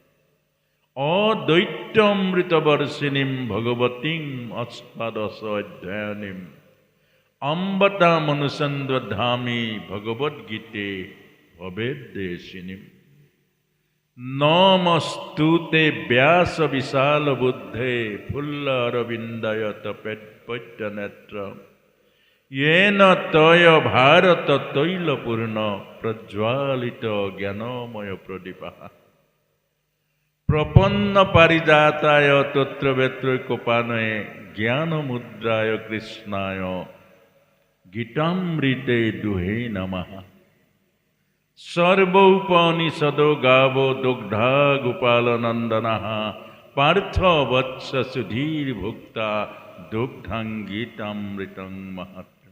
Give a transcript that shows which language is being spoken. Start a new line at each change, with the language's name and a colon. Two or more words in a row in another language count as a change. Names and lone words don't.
Sanskrit: অদ্বৈতমৃতবৰ্ষিণীম ভগৱতীম অষ্টাদশ অধ্যায়নীম অম্বতা মনুসন্ধামি ভগৱদ্গীতে ভবেদ্দেশিনীম নমস্তুতে ব্যাস বিশাল বুদ্ধে ফুল্লরবিন্দায়ত পদ্যনেত্র येन तय भारत तैलपूर्ण प्रज्वालित ज्ञानमय प्रदीपः प्रपन्न पारिजाताय तत्र वेत्रैकोपानये ज्ञानमुद्राय कृष्णाय गीतामृते दुहे नमः सर्वोपनिषदो गावो दुग्धा गोपालनन्दनः पार्थ वत्स सुधीर्भुक्ता दुग्धं गीतामृतं महत्